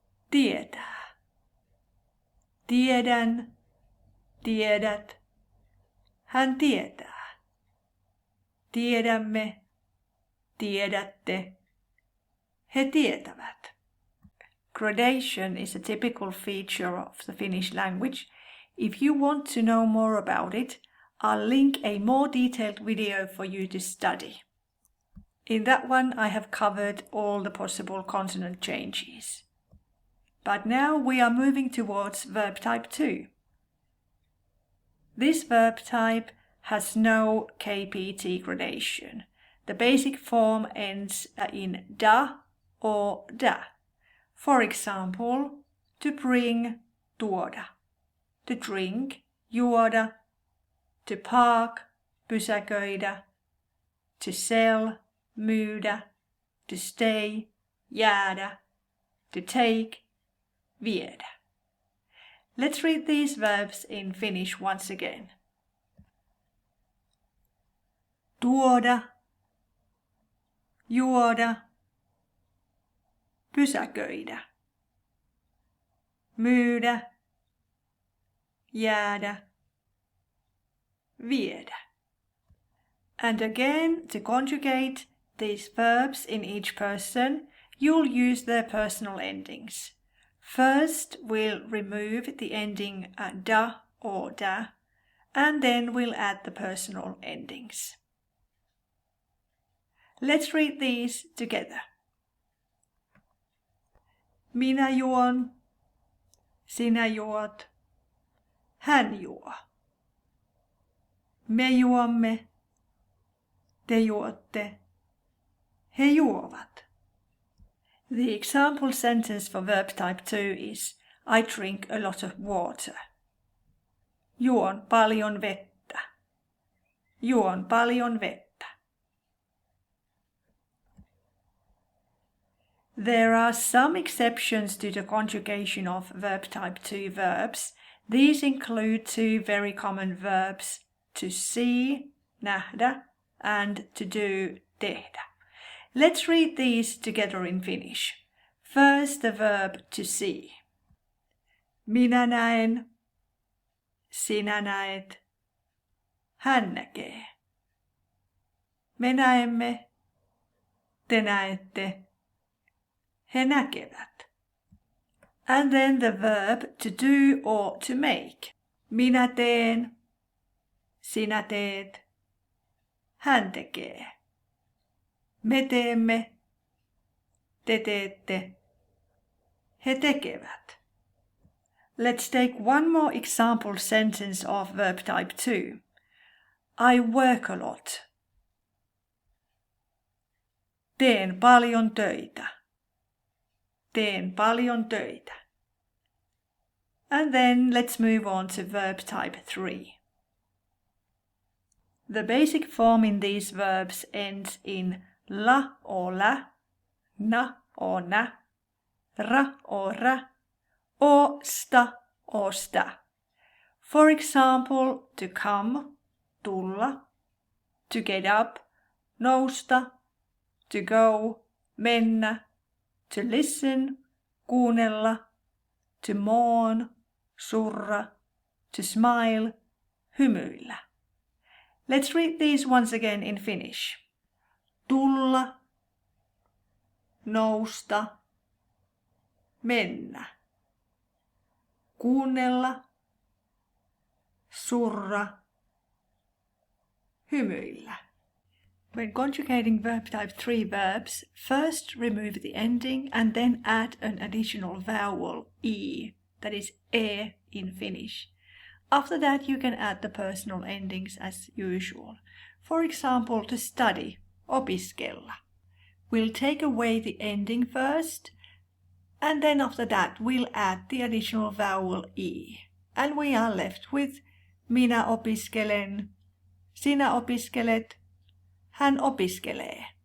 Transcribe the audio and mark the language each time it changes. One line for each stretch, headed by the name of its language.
Finnish: Tietää. Tiedän, tiedät, hän tietää. Tiedämme, tiedätte, he tietävät.
English: Gradation is a typical feature of the Finnish language. If you want to know more about it, I'll link a more detailed video for you to study. In that one I have covered all the possible consonant changes. But now we are moving towards verb type 2. This verb type has no KPT gradation. The basic form ends in da or da. For example, to bring, tuoda. To drink, juoda. To park, pysäköidä. To sell, myydä. To stay, jäädä. To take, viedä. Let's read these verbs in Finnish once again.
Finnish: Tuoda, juoda, pysäköidä, myydä, jäädä, viedä.
English: And again, to conjugate these verbs in each person, you'll use their personal endings. First, we'll remove the ending da or da, and then we'll add the personal endings. Let's read these together.
Finnish: Minä juon, sinä juot, hän juo. Me juomme, te juotte, he juovat.
English: The example sentence for verb type 2 is I drink a lot of water.
Finnish: Juon paljon vettä. Juon paljon vettä.
English: There are some exceptions to the conjugation of verb type 2 verbs. These include two very common verbs, to see, nähdä, and to do, tehdä. Let's read these together in Finnish. First, the verb to see.
Finnish: Minä näen, sinä näet, hän näkee. Me näemme, te näette, he näkevät.
English: And then the verb to do or to make.
Finnish: Minä teen, sinä teet, hän tekee. Me teemme, te teette, he tekevät.
English: Let's take one more example sentence of verb type 2. I work a lot.
Finnish: Teen paljon töitä. Teen paljon töitä.
English: And then let's move on to verb type 3. The basic form in these verbs ends in la or la, na or na, ra or ra, or sta or sta. For example, to come, tulla, to get up, nousta, to go, mennä, to listen, kuunnella, to mourn, surra, to smile, hymyillä. Let's read these once again in Finnish.
Finnish: Tulla, nousta, mennä, kuunnella, surra, hymyillä.
English: When conjugating verb type 3 verbs, first remove the ending and then add an additional vowel, e, that is e in Finnish. After that, you can add the personal endings as usual. For example, to study, opiskella. We'll take away the ending first, and then after that we'll add the additional vowel e. And we are left with
Finnish: minä opiskelen, sinä opiskelet, hän opiskelee.